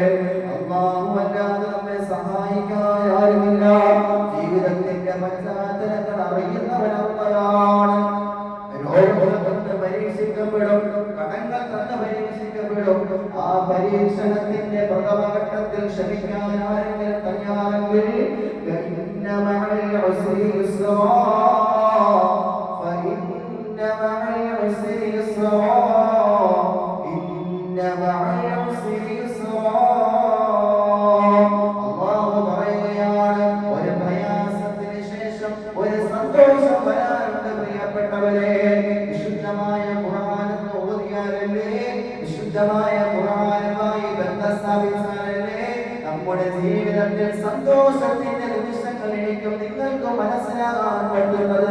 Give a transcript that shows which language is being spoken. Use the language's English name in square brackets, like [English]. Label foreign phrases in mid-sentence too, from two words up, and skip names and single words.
[Malayalam] അല്ലാഹു അല്ലാതെ നമ്മെ സഹായിക്കാൻ ആരുമില്ല. ജീവിതത്തിന്റെ പശ്ചാത്തലങ്ങൾ അറിയുന്നവൻ അല്ലാഹുവാണ്. രോഗങ്ങൾ കൊണ്ട് പരീക്ഷിക്കപ്പെടും, കടങ്ങൾ തന്ന് പരീക്ഷിക്കപ്പെടും. ആ പരീക്ഷണത്തിന്റെ പ്രഥമഘട്ടത്തിൽ ക്ഷമിക്കാൻ ആരെങ്കിലും തയ്യാറെങ്കിൽ [Arabic] فإن مع العسر يسرا فإن مع العسر يسرا إن مع العسر يسرا. [Malayalam] അല്ലാഹു പറയുകയാണ്, ഒരു പ്രയാസത്തിന് ശേഷം ഒരു സന്തോഷം വരാനുണ്ട് പ്രിയപ്പെട്ടവരെ. വിശുദ്ധമായ ഖുർആൻ ഓതിയാലല്ലേ, വിശുദ്ധമായ ഖുർആനുമായി ബന്ധം സ്ഥാപിച്ചാലല്ലേ നമ്മുടെ ജീവിതത്തിൽ സന്തോഷത്തിന്റെ നിമിഷങ്ങൾ എനിക്കും നിങ്ങൾക്കും മനസ്സിലാകാൻ പറ്റുന്നത്.